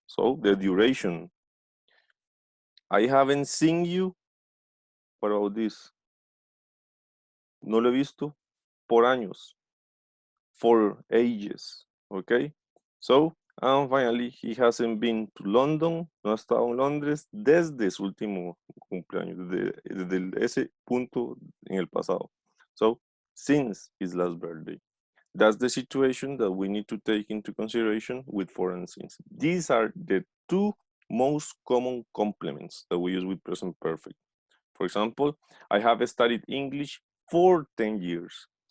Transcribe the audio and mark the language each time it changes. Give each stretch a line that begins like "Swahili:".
English: So the duration. I haven't seen you. What about this?
Spanish: No lo he visto por años.
English: For ages. Okay? So, and finally, he hasn't been to London.
Spanish: No ha estado en Londres desde su último cumpleaños, desde ese punto en el pasado.
English: So, since his last birthday. That's the situation that we need to take into consideration with for and since. These are the two most common complements that we use with present perfect. For example, I have studied English for 10 years.